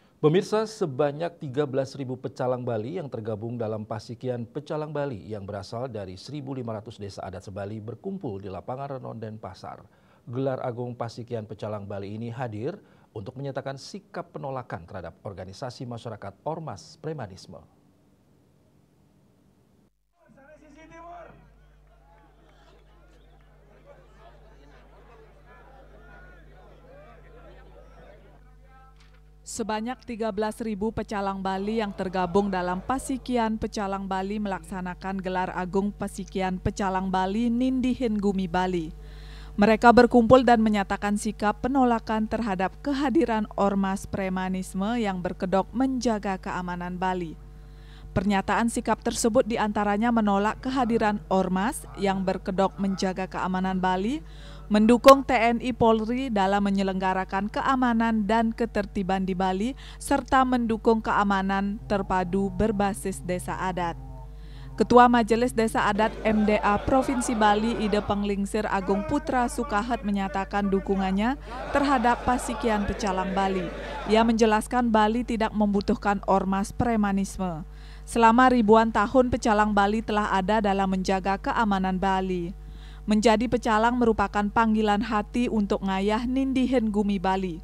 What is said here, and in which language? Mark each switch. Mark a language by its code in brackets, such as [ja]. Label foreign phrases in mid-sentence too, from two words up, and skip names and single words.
[id] Pemirsa, sebanyak 13.000 pecalang Bali yang tergabung dalam Pasikian Pecalang Bali yang berasal dari 1.500 desa adat sebali berkumpul di lapangan Renon Denpasar. Gelar Agung Pasikian Pecalang Bali ini hadir untuk menyatakan sikap penolakan terhadap organisasi masyarakat ormas premanisme. Sebanyak 13.000 pecalang Bali yang tergabung dalam Pasikian Pecalang Bali melaksanakan gelar Agung Pasikian Pecalang Bali Nindihin Gumi Bali. Mereka berkumpul dan menyatakan sikap penolakan terhadap kehadiran ormas premanisme yang berkedok menjaga keamanan Bali. Pernyataan sikap tersebut diantaranya menolak kehadiran ormas yang berkedok menjaga keamanan Bali, mendukung TNI Polri dalam menyelenggarakan keamanan dan ketertiban di Bali, serta mendukung keamanan terpadu berbasis desa adat. Ketua Majelis Desa Adat MDA Provinsi Bali Ide Penglingsir Agung Putra Sukahet menyatakan dukungannya terhadap Pasikian Pecalang Bali. Ia menjelaskan Bali tidak membutuhkan ormas premanisme. Selama ribuan tahun pecalang Bali telah ada dalam menjaga keamanan Bali. Menjadi pecalang merupakan panggilan hati untuk [ban] ngayah nindihin gumi Bali.